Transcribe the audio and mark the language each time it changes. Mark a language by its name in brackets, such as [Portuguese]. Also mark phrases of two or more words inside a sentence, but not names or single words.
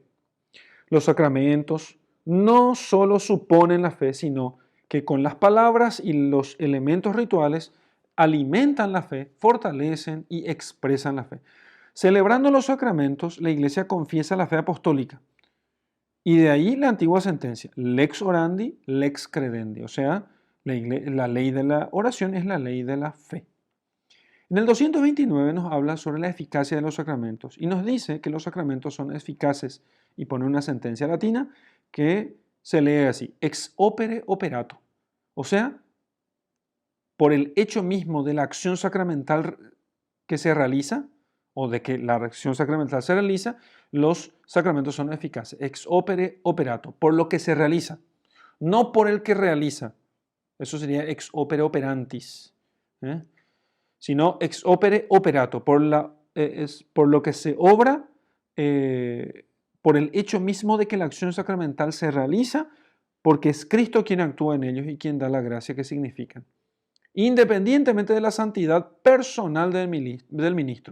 [Spanish] Los sacramentos no solo suponen la fe, sino que con las palabras y los elementos rituales alimentan la fe, fortalecen y expresan la fe. Celebrando los sacramentos, la Iglesia confiesa la fe apostólica. Y de ahí la antigua sentencia: [Latin] lex orandi, lex credendi. [Spanish] O sea, la ley de la oración es la ley de la fe. En el 229 nos habla sobre la eficacia de los sacramentos y nos dice que los sacramentos son eficaces y pone una sentencia latina que se lee así: [Latin] ex opere operato. [Spanish] O sea, por el hecho mismo de la acción sacramental que se realiza, o de que la acción sacramental se realiza, los sacramentos son eficaces. [Latin] Ex opere operato, [Spanish] por lo que se realiza, no por el que realiza. Eso sería [Latin] ex opere operantis. [Spanish] ¿eh? [Latin] Sino ex opere operato, [Spanish] es por lo que se obra, por el hecho mismo de que la acción sacramental se realiza, porque es Cristo quien actúa en ellos y quien da la gracia que significan, independientemente de la santidad personal del ministro.